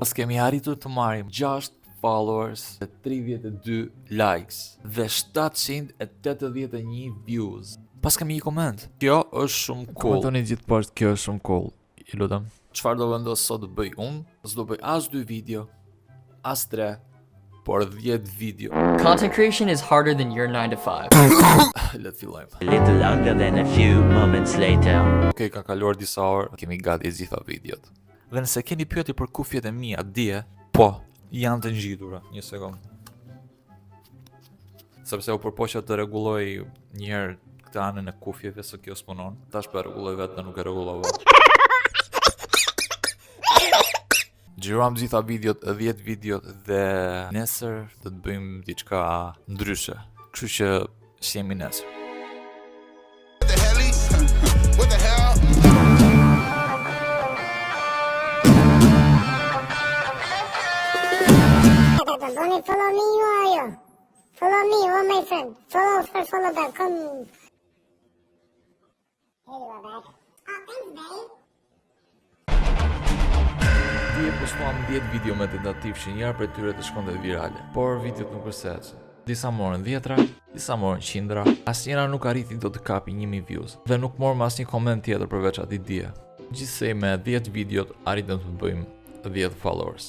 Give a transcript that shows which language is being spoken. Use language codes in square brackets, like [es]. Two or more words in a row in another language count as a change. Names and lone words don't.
[sq] Pas kemi arritur të marrim 6 followers dhe 32 likes dhe 781 views. Pas kemi një koment. Kjo është shumë cool. Komentoni gjithë poshtë, kjo është shumë cool. I lutem. Çfarë do vendos sot të bëj unë? S'do bëj as 2 video, as 3, por 10 video. [en] Content creation is harder than your 9 to 5. [sq] Le të fillojmë. [en] A little longer than a few moments later. [sq] Okej, ka kaluar disa orë, kemi gati gjitha videot. Dhe nëse keni pyetje për kufjet e mia dje, po, janë të ngjitura. Një sekond. Sepse u përpoqja të rregulloj një herë këtë anën e kufjeve se kjo s'punon. Tash për rregulloj vetë, nuk e rregullova. Xhiroam gjitha videot, 10 videot dhe nesër do të bëjmë diçka ndryshe. Kështu që shihemi nesër. [en] Follow me, you are you. Follow me, oh my friend. Follow back. Come. Here you are back. Oh, thanks, babe. [sq] Dje postuam 10 video me tentativ që njëra për tyre të shkonte virale, por videot nuk përseç. Disa morën 10-ra, disa morën 100-ra, asnjëra nuk arriti do të kapi 1000 views dhe nuk morëm asnjë koment tjetër përveç atij dje. Gjithsej me 10 videot arritëm të bëjmë 10 followers.